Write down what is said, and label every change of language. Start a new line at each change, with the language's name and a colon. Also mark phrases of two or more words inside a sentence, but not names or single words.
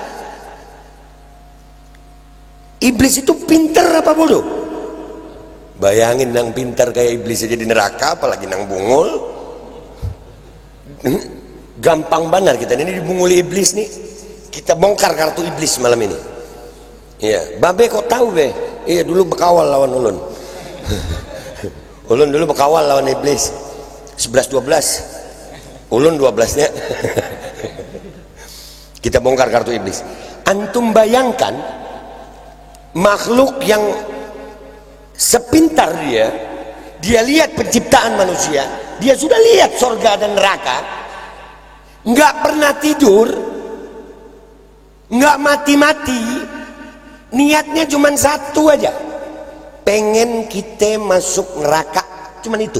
Indonesian: Iblis itu pinter apa bodoh? Bayangin nang pinter kayak iblis aja di neraka, apalagi nang bungul. Gampang banget kita ini dibunguli iblis nih. Kita bongkar kartu iblis malam ini. Iya, Babe kok tahu, Be?
Banjar: Iya, dulu bekawal lawan ulun. Ulun dulu bekawal lawan iblis 11-12, ulun 12-nya.
Indonesian: Kita bongkar kartu iblis. Antum bayangkan makhluk yang sepintar dia lihat penciptaan manusia, dia sudah lihat surga dan neraka, nggak pernah tidur, nggak mati-mati, niatnya cuma satu aja, pengen kita masuk neraka, cuman itu.